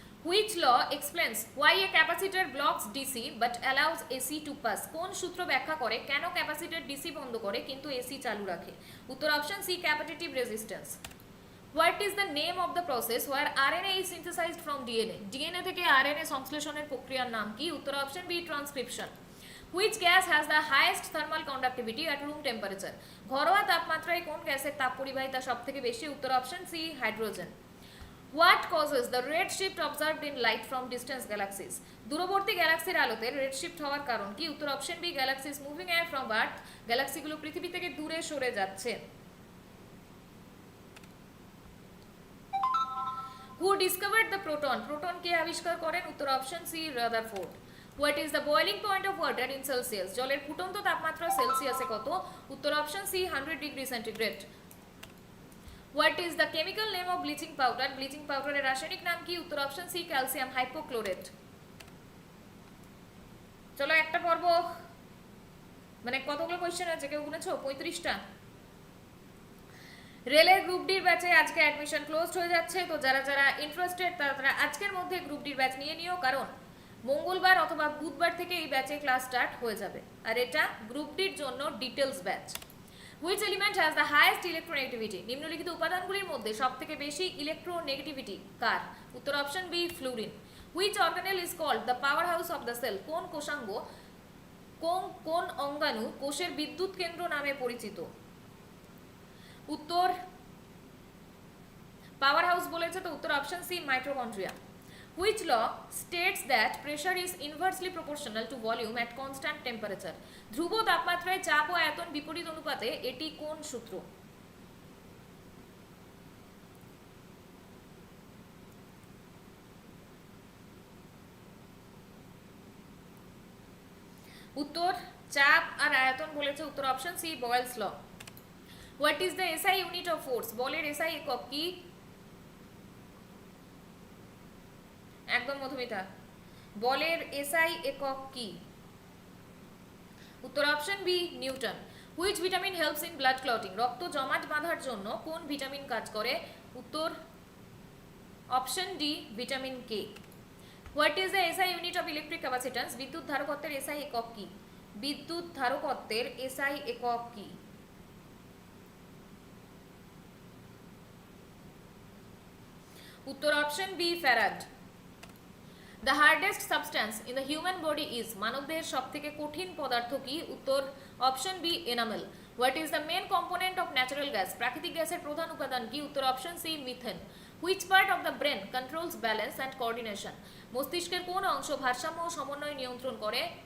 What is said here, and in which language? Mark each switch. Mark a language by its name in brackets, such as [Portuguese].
[English] Which law explains why a capacitor blocks DC but allows AC to pass? [Bangla] কোন সূত্র ব্যাখ্যা করে কেন ক্যাপাসিটর ডিসি বন্ধ করে কিন্তু এসি চালু রাখে? উত্তর option C capacitive resistance. [English] What is the name of the process where RNA is synthesized from DNA? [Bangla] DNA থেকে RNA সংশ্লেষণের প্রক্রিয়ার নাম কি? উত্তর option B transcription. [English] Which gas has the highest thermal conductivity at room temperature? [Bangla] ঘরোয়া তাপমাত্রায় কোন গ্যাসের তাপ পরিবাহিতা সবথেকে বেশি? উত্তর option C hydrogen. [English] What causes the red shift observed in light from distant galaxies? [Bangla] দূরবর্তী গ্যালাক্সির আলোতে রেড শিফট হওয়ার কারণ কি? উত্তর option B [English] Galaxies moving away from earth. [Bangla] গ্যালাক্সিগুলো পৃথিবী থেকে দূরে সরে যাচ্ছে। [English] Who discovered the proton? [Bangla] Proton কে আবিষ্কার করেন? উত্তর option C Rutherford. [English] What is the boiling point of water in Celsius? [Bangla] জলের ফুটন্ত তাপমাত্রা সেলসিয়াসে কত? উত্তর option C 100 degree centigrade. [English] What is the chemical name of bleaching powder? [Bangla] Bleaching পাউডারের রাসায়নিক নাম কি? উত্তর অপশন সি ক্যালসিয়াম হাইপোক্লোরেট। চলো একটা পর্ব মানে কতগুলো কোশ্চেন আছে কেউ গুনেছো? 35টা। রেলের গ্রুপ ডির ব্যাচে আজকে অ্যাডমিশন ক্লোজড হয়ে যাচ্ছে, তো যারা যারা ইন্টারেস্টেড তারা আজকের মধ্যে গ্রুপ ডির ব্যাচ নিয়ে নিও, কারণ মঙ্গলবার অথবা বুধবার থেকে এই ব্যাচে ক্লাস স্টার্ট হয়ে যাবে। আর এটা গ্রুপ ডির জন্য details batch. [English] Which element has the highest electronegativity? [Bangla] নিম্নলিখিত উপাদানগুলির মধ্যে সবথেকে বেশি ইলেকট্রোনেগেটিভিটি কার? উত্তর option B fluorine. [English] Which organelle is called the powerhouse of the cell? [Bangla] কোন কোষাঙ্গ কোন অঙ্গাণু কোষের বিদ্যুৎ কেন্দ্র নামে পরিচিত? উত্তর পাওয়ার হাউস বলেছে, তো উত্তর option C mitochondria. [English] Which law states that pressure is inversely proportional to volume at constant temperature? [Bangla] ধ্রুব তাপমাত্রায় চাপ ও আয়তন বিপরীত অনুপাতে, এটি কোন সূত্র? উত্তর চাপ আর আয়তন বলেছে, উত্তর option C বয়েলস law. [English] What is the SI unit of force? [Bangla] বলের SI একক কি? একদম মধুমিতা, বলের SI একক কি? উত্তর option B Newton. [English] Which vitamin helps in blood clotting? [Bangla] রক্ত জমাট বাঁধার জন্য কোন ভিটামিন কাজ করে? উত্তর option D vitamin K. [English] What is the SI unit of electric capacitance? [Bangla] বিদ্যুৎ ধারকত্বের SI একক কি? বিদ্যুৎ ধারকত্বের SI একক কি? উত্তর option B farad. [English] The hardest substance in the human body is? [Bangla] মানবদেহের সবথেকে কঠিন পদার্থ কি? উত্তর option B enamel. [English] What is the main component of natural gas? [Bangla] প্রাকৃতিক গ্যাসের প্রধান উপাদান কি? উত্তর option C methane. [English] Which part of the brain controls balance and coordination? [Bangla] মস্তিষ্কের কোন অংশ ভারসাম্য ও সমন্বয় নিয়ন্ত্রণ করে?